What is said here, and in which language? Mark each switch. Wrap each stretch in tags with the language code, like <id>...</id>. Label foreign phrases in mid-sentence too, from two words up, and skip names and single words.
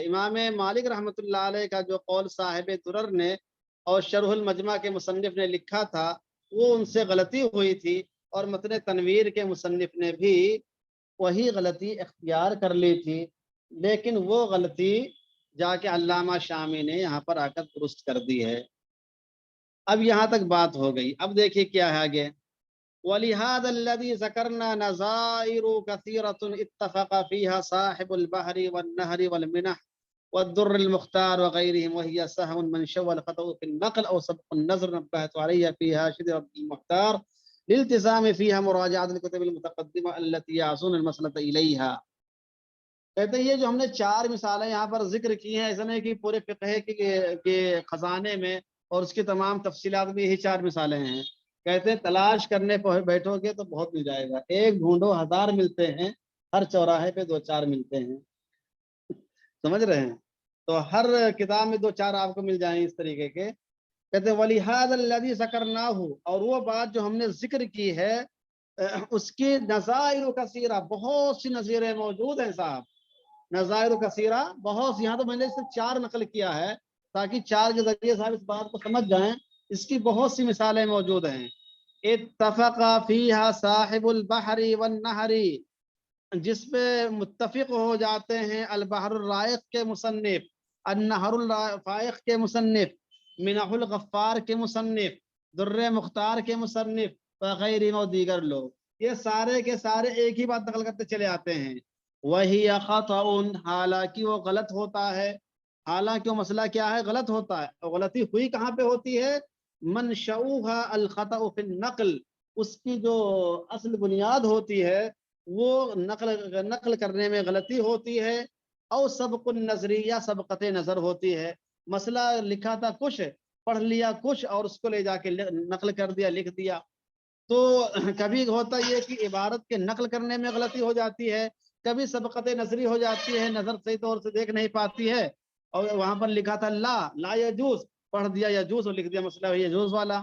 <ur>امام مالک</ur> <ar>رحمۃ اللہ علیہ</ar> <ur>کا جو قول صاحب درر نے اور شرح المجمع کے مصنف نے لکھا تھا وہ ان سے غلطی ہوئی تھی, اور متن تنویر کے مصنف نے بھی وہی غلطی اختیار کر لی تھی, لیکن وہ غلطی جا کے علامہ شامی نے یہاں پر آ کر درست کر دی ہے. اب یہاں تک بات ہو گئی. اب دیکھیے کیا ہے آگے.</ur> <ar>وَلِهَذَا الَّذِي ذَكَرْنَا نَظَائِرُ كَثِيرَةٌ اتَّفَقَ فِيهَا صَاحِبُ الْبَحْرِ وَالنَّهْرِ وَالْمِنَحِ وَالدُّرِّ الْمُخْتَارِ وَغَيْرِهِمْ وَهِيَ سَهْوٌ مَنْ شَوَّ الْخَطَأُ فِي النَّقْلِ أَوْ سَبْقُ النَّظْرِ نَبَّهَتْ عَلَيْهَ فِيهَا شِدْرَةُ الْمُخْتَارِ لِالْتِزَامِ فِيهَا مُرَاجَعَةُ الْكُتُبِ الْمُتَقَدِّمَةِ الَّتِي يَعْزُونَ الْمَسْأَلَةَ إِلَيْهَا.</ar> <ur>کہتے ہیں یہ جو ہم نے 4 مثالیں یہاں پر ذکر کی ہیں, ایسا نہیں کہ پورے فقہ کے خزانے میں اور اس کی تمام تفصیلات میں یہی 4 مثالیں ہیں. کہتے ہیں تلاش کرنے بیٹھو گے تو بہت مل جائے گا, ایک ڈھونڈو ہزار ملتے ہیں, ہر چوراہے پہ 2 4 ملتے ہیں. سمجھ رہے ہیں. تو ہر کتاب میں 2-4 آپ کو مل جائیں گے اس طریقے کے. کہتے</ur> <ar>ولهذا الذي ذكرناه,</ar> <ur>اور وہ بات جو ہم نے ذکر کی ہے اس کی</ur> <ar>نظائر كثيرة,</ar> <ur>بہت سی نظیریں موجود ہیں صاحب.</ur> <ar>نظائر كثيرة</ar> <ur>بہت سی، یہاں تو میں نے صرف 4 نقل کیا ہے تاکہ 4 کے ذریعے صاحب اس بات کو سمجھ جائیں. اس کی بہت سی مثالیں موجود ہیں.</ur> <ar>اتفق فيها صاحب البحر والنهر,</ar> <ur>جس پہ متفق ہو جاتے ہیں البحر الرائق کے مصنف، النہر الفائق کے مصنف، منح الغفار کے مصنف، در مختار کے مصنف وغیرہ اور دیگر لوگ. یہ سارے کے سارے ایک ہی بات نقل کرتے چلے آتے ہیں. وہی خطأ، حالانکہ وہ غلط ہوتا ہے. حالانکہ وہ مسئلہ کیا ہے، غلط ہوتا ہے۔ اور غلطی ہوئی کہاں پہ ہوتی ہے,</ur> <ar>منشؤها الخطأ في النقل,</ar> <ur>اس کی جو اصل بنیاد ہوتی ہے وہ نقل کرنے میں غلطی ہوتی ہے. اور</ur> <ar>سبق النظر,</ar> <ur>سبقت نظر ہوتی ہے. مسئلہ لکھا تھا کچھ، پڑھ لیا کچھ اور اس کو لے جا کے نقل کر دیا، لکھ دیا. تو کبھی ہوتا یہ کہ عبارت کے نقل کرنے میں غلطی ہو جاتی ہے، کبھی سبقت نظری ہو جاتی ہے، نظر صحیح طور سے دیکھ نہیں پاتی ہے اور وہاں پر لکھا تھا</ur> <ar>لا يجوز,</ar> <ur>پڑھ دیا یجوز اور لکھ دیا مسئلہ یجوز والا.</ur>